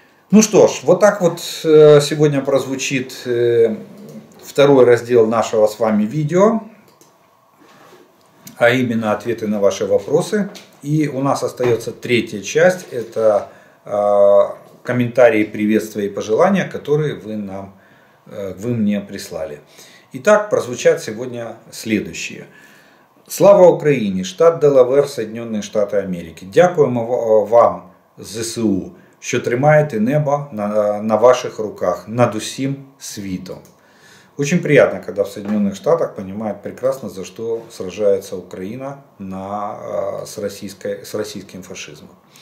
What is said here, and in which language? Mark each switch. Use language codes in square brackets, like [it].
[ru] Ну что ж, вот так вот сегодня прозвучит второй раздел нашего с вами видео, а именно ответы на ваши вопросы. И у нас остается третья часть, это комментарии, приветствия и пожелания, которые вы мне прислали. Итак, прозвучат сегодня следующие. [uk] Слава Україні, [ru] штат Делавер, Соединенные Штаты Америки. [uk] Дякуємо вам, ЗСУ, що тримаєте небо на ваших руках над усім світом. [ru] Очень приятно, когда в Соединенных Штатах понимают прекрасно, за что сражается Украина с российским фашизмом.